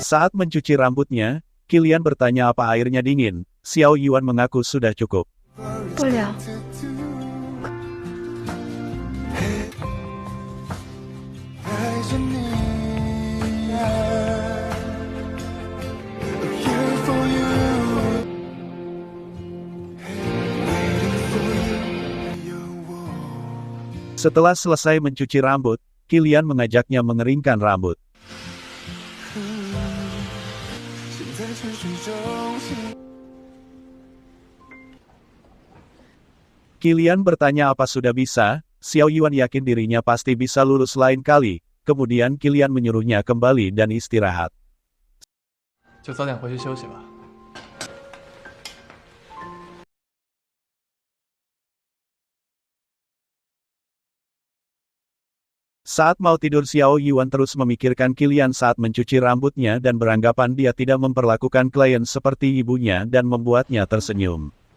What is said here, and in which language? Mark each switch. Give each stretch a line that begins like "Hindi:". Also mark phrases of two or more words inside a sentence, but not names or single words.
Indonesian: Saat mencuci rambutnya, Kilian bertanya apa airnya dingin. Xiao Yuan mengaku sudah cukup.
Chinese: 不了。
English: to do
Chinese: 爱着你
English: I'm here for you Waiting for you
Chinese: 有我
Indonesian: Setelah selesai mencuci rambut, Kilian mengajaknya mengeringkan rambut.
Chinese: 现在沉睡中心
Indonesian: Kilian bertanya apa sudah bisa. Xiao Yuan yakin dirinya pasti bisa lulus lain kali. Kemudian Kilian menyuruhnya kembali dan istirahat.
Chinese: 就早点回去休息吧。
Indonesian: Saat mau tidur Xiao Yuan terus memikirkan Kilian saat mencuci rambutnya dan beranggapan dia tidak memperlakukan klien seperti ibunya dan membuatnya tersenyum.